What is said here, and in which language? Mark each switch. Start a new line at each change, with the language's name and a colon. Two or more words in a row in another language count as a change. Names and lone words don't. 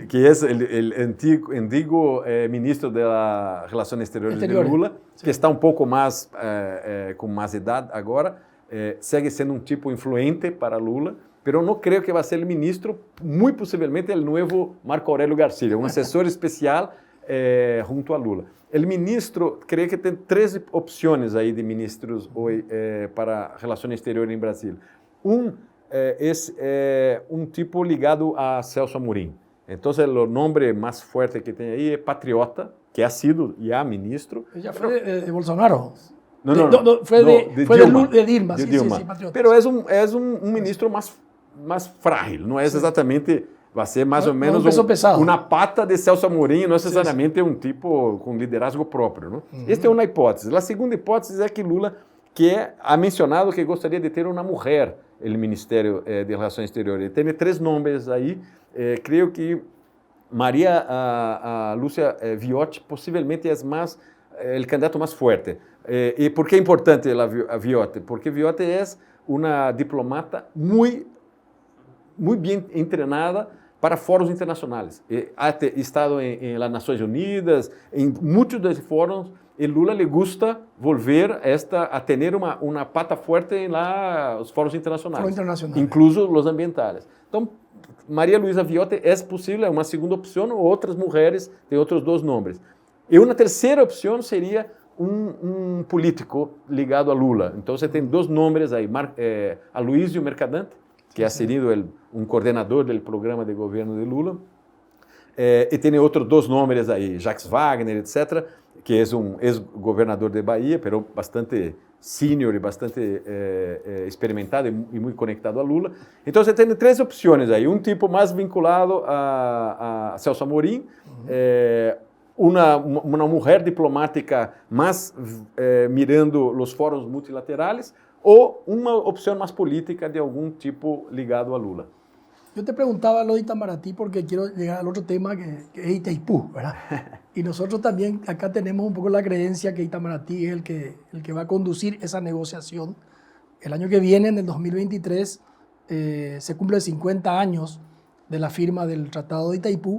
Spanish: Que es el antiguo ministro de las Relaciones Exteriores de Lula, sí, que está un poco más, con más edad ahora. Sigue siendo un tipo influente para Lula, pero no creo que va a ser el ministro, muy posiblemente el nuevo Marco Aurelio García, un asesor especial junto a Lula. El ministro, creo que
Portuguese: tem 13 opções aí de ministros hoje para relações exteriores em Brasil. É um tipo ligado a Celso Amorim. Então, o nome mais forte que tem aí é Patriota, que
Spanish: ha sido
Portuguese: já ministro. Já foi de Bolsonaro.
Spanish: No, fue de Dilma. Sí, Patriota. Pero es un ministro más frágil, no es exatamente, va a ser más o menos una pata de Celso Amorim, no necesariamente un tipo con liderazgo propio, ¿no? Esta es una hipótesis. La segunda hipótesis es que Lula ha mencionado que
Portuguese: gostaria de ter uma mulher no Ministério de Relações Exteriores. Tem 3 nomes aí, creio que Maria Lúcia Viotti possivelmente é o candidato mais forte.
Spanish: ¿Y por qué es importante a Viotti? Porque Viotti es una diplomata muy bien entrenada para foros internacionales. Ha estado en las Naciones Unidas, en muchos de esos foros, y Lula le gusta volver a tener una pata fuerte en los foros internacionales, incluso los ambientales. Entonces, María Luisa Viotti es posible, una segunda opción, o otras mujeres de otros 2 nombres. Y una tercera opción sería
Portuguese: um político ligado
Spanish: a Lula.
Portuguese: Então, você tem 2 nomes aí, Aloysio Mercadante, que
Spanish: ha sido
Portuguese: um coordenador do programa de governo de Lula, e tem outros 2 nomes aí, Jacques Wagner, etc., que é um ex-governador de Bahia, pero bastante sênior e bastante experimentado e muito conectado a Lula. Então, você tem 3 opções aí, um tipo mais vinculado a Celso Amorim, uma mulher diplomática mais mirando os fóruns multilaterais ou uma opção mais política de algum tipo ligado a Lula.
Spanish: Yo te preguntaba lo de Itamaraty porque quiero llegar al otro tema que es Itaipú, ¿verdad? Y nosotros también acá tenemos un poco la creencia que Itamaraty es el que va a conducir esa negociación. El año que viene, en el 2023, se cumplen 50 años de la firma del Tratado de Itaipú.